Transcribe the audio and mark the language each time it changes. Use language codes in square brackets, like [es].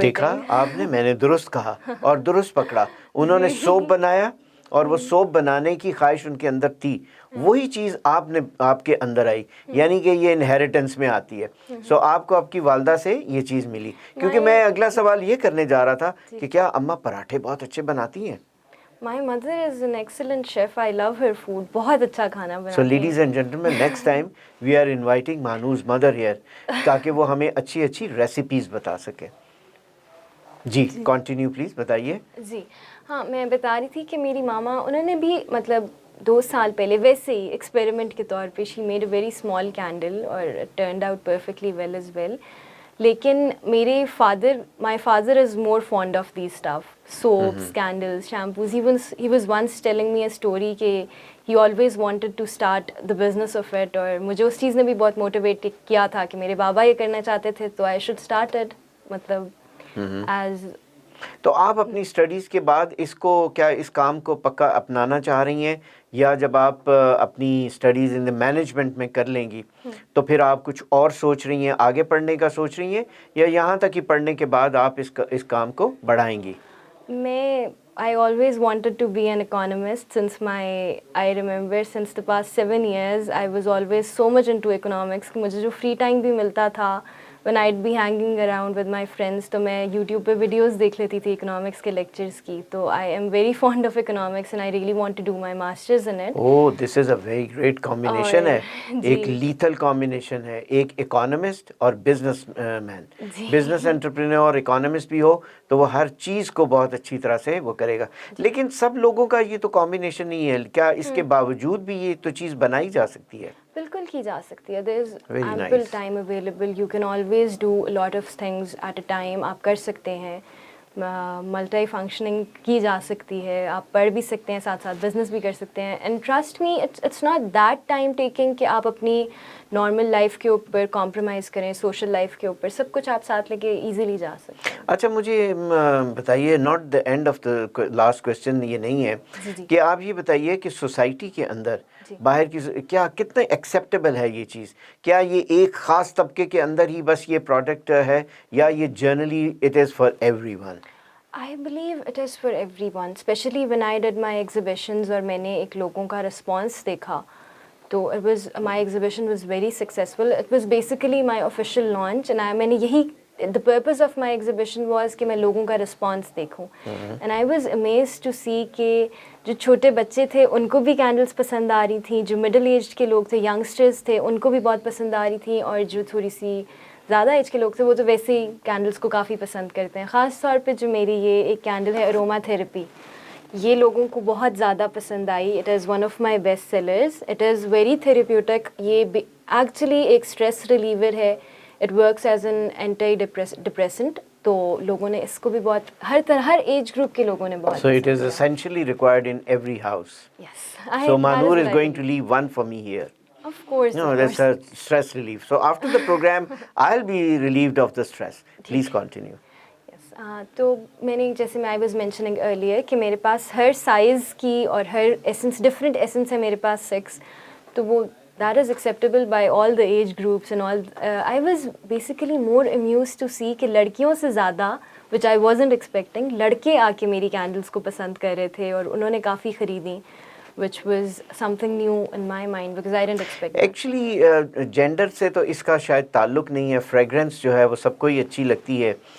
[ur] دیکھا آپ نے, میں نے درست کہا اور درست پکڑا, انہوں نے سوپ بنایا اور وہ سوپ بنانے کی خواہش ان کے اندر تھی, وہی چیز آپ کے اندر آئی, یعنی کہ یہ انہیریٹنس میں آتی ہے. سو آپ کو آپ کی والدہ سے یہ چیز ملی. کیونکہ میں اگلا سوال یہ کرنے جا رہا تھا کہ کیا اماں پراٹھے بہت اچھے بناتی ہیں؟ [en] My mother is an excellent chef. I love her food. [ur] بہت اچھا کھانا بناتی [en] So [ur] ہیں. [en] ladies and gentlemen, next time we are inviting Manu's mother here [ur] تاکہ وہ ہمیں اچھی اچھی ریسیپیز بتا سکے. جی کنٹینیو پلیز, بتائیے. جی ہاں, میں بتا رہی تھی کہ میری ماما, انہوں نے بھی مطلب 2 سال پہلے ویسے ہی ایکسپیریمنٹ کے طور پہ [en] She made a very small candle اور turned out perfectly well as well. [ur] لیکن میرے [en] My father is more fond of these stuff, soaps, candles, shampoos. He was once telling me a story کہ he always wanted to start the business of it, [ur] اور مجھے اس چیز نے بھی بہت motivate کیا تھا کہ میرے بابا یہ کرنا چاہتے تھے تو [en] I should start it, مطلب as. [ur] تو آپ اپنی اسٹڈیز کے بعد اس کام کو پکا اپنانا چاہ رہی ہیں, یا جب آپ اپنی اسٹڈیز ان مینجمنٹ میں کر لیں گی تو پھر آپ کچھ اور سوچ رہی ہیں, آگے پڑھنے کا سوچ رہی ہیں, یا یہاں تک کہ پڑھنے کے بعد آپ اس کام کو بڑھائیں گی؟ [en] I always wanted to be an economist I remember since the past 7 years I was always so much into economics [ur] کہ مجھے جو فری ٹائم بھی ملتا تھا [en] when I'd be hanging around with my friends [ur] تو میں یوٹیوب پہ videos دیکھ لیتی تھی اکنامکس کے لیکچرز کی. [en] تو I am very fond of economics and I really want to do my masters in it. Oh, this is a very great combination ہے, [ur] ایک لیتھل combination ہے, [en] ایک economist اور business man. [ur] business entrepreneur اور economist بھی ہو تو وہ ہر چیز کو بہت اچھی طرح سے وہ کرے گا. لیکن سب لوگوں کا یہ تو combination نہیں ہے, کیا اس کے باوجود بھی یہ تو چیز بنائی جا سکتی ہے؟ بالکل کی جا سکتی ہے. [en] there is ample time available. you can always do a lot of things at a time. [ur] آپ کر سکتے ہیں, ملٹی فنکشننگ کی جا سکتی ہے, آپ پڑھ بھی سکتے ہیں, ساتھ ساتھ بزنس بھی کر سکتے ہیں. [en] and trust me it's not that time taking [ur] کہ آپ اپنی نارمل لائف کے اوپر کمپرومائز کریں, سوشل لائف کے اوپر, سب کچھ آپ ساتھ لے کے ایزیلی جا سکتے ہیں. اچھا مجھے بتائیے, not the and of the last question یہ نہیں ہے کہ آپ یہ بتائیے کہ سوسائٹی کے اندر باہر کی کتنے ایکسیپٹیبل ہے یہ چیز؟ کیا یہ ایک خاص طبقے کے اندر ہی بس یہ پروڈکٹ ہے, یا یہ generally [en] It is for everyone? I believe it is for everyone, especially when I did my exhibitions [ur] اور میں نے ایک لوگوں کا رسپانس دیکھا تو [en] my exhibition was very successful. It was basically my official launch and [ur] میں نے یہی [en] the purpose of my exhibition was [ur] کہ میں لوگوں کا response دیکھوں. And I was amazed to see کہ جو چھوٹے بچے تھے ان کو بھی کینڈلس پسند آ رہی تھیں, جو مڈل ایجڈ کے لوگ تھے, ینگسٹرز تھے, ان کو بھی بہت پسند آ رہی تھیں, اور جو تھوڑی سی زیادہ ایج کے لوگ تھے وہ تو ویسے ہی کینڈلس کو کافی پسند کرتے ہیں. خاص طور پہ جو میری یہ ایک کینڈل ہے اروما تھراپی, یہ لوگوں کو بہت زیادہ پسند آئی. [en] It is one of my best sellers. It is very therapeutic. [ur] یہ ایکچولی ایک اسٹریس ریلیور ہے. [en] It works as an antidepressant. [ur] تو لوگوں نے اس کو بھی بہت, ہر ایج گروپ کے لوگوں نے بہت. [en] So it is essentially required in every house. Yes. So Manur is going to leave one for me here. Of course. No, that's a stress relief. So after the program, I'll be relieved of the stress. Please continue. [ur] تو میں نے جیسے میں [en] I was mentioning earlier [ur] کہ میرے پاس ہر size کی اور ہر essence, different essence ہے میرے پاس 6. [en] تو وہ that is acceptable by all the age groups and all. I was basically more amuse to see [ur] کہ لڑکیوں سے زیادہ, [en] which I wasn't expecting, [ur] لڑکے آ کے میری کینڈلس کو پسند کر رہے تھے اور انہوں نے کافی خریدیں, [en] which was something new in my mind because I didn't expect it. [ur] Actually gender سے تو اس کا شاید تعلق نہیں ہے. فریگرنس جو ہے وہ سب کو ہی اچھی لگتی ہے.